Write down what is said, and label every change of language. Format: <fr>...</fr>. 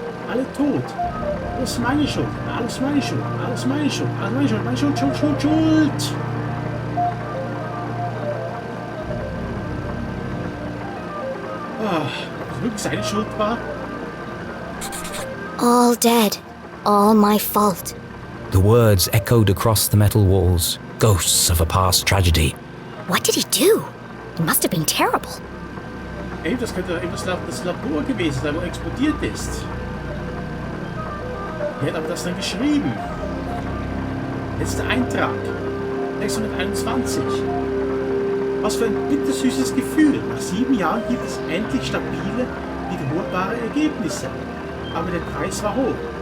<de>Alle tot. Alles meine Schuld. Alles meine Schuld. Alles meine Schuld. Alles meine Schuld. Meine Schuld, Schuld, Schuld, Schuld. Was wirklich seine Schuld war?</de> <en>All dead. All my fault. The words echoed across the metal walls, ghosts of a past tragedy. What did he do? It must have been terrible.</en> <de>Ey, das könnte eben das Labor gewesen sein, wo explodiert ist. Er hat aber das dann geschrieben. Letzter Eintrag. 621. Was für ein bittersüßes Gefühl. Nach 7 Jahren gibt es endlich stabile, wiederholbare Ergebnisse. Aber der Preis war hoch.</de>